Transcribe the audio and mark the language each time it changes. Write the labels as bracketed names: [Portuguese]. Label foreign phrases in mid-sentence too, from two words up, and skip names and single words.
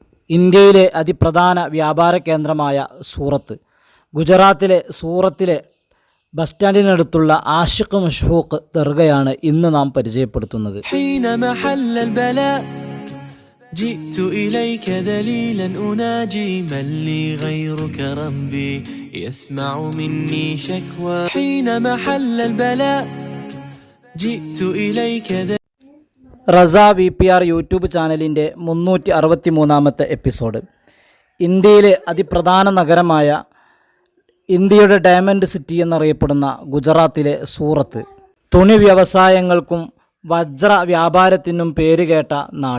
[Malayalam] ഇന്ത്യയിലെ അതിപ്രധാന വ്യാപാര കേന്ദ്രമായ സൂറത്ത്, ഗുജറാത്തിലെ സൂറത്തിലെ ബസ് സ്റ്റാൻഡിനടുത്തുള്ള ആഷിഖ് മഷ്ഹൂഖ് ദർഗയാണ് ഇന്ന് നാം പരിചയപ്പെടുത്തുന്നത്. [Arabic] جئت إليك ذليلا أناجي من لي غيرك ربي يسمع مني شكوى حين محل البلاء جئت إليك [Malayalam] റസ VPR യൂട്യൂബ് ചാനലിൻ്റെ 363-ാമത്തെ എപ്പിസോഡ്. ഇന്ത്യയിലെ അതിപ്രധാന നഗരമായ, ഇന്ത്യയുടെ [English] Diamond City [Malayalam] എന്നറിയപ്പെടുന്ന ഗുജറാത്തിലെ സൂറത്ത്, തുണി വ്യവസായങ്ങൾക്കും വജ്ര വ്യാപാരത്തിനും പേരുകേട്ട നാട്.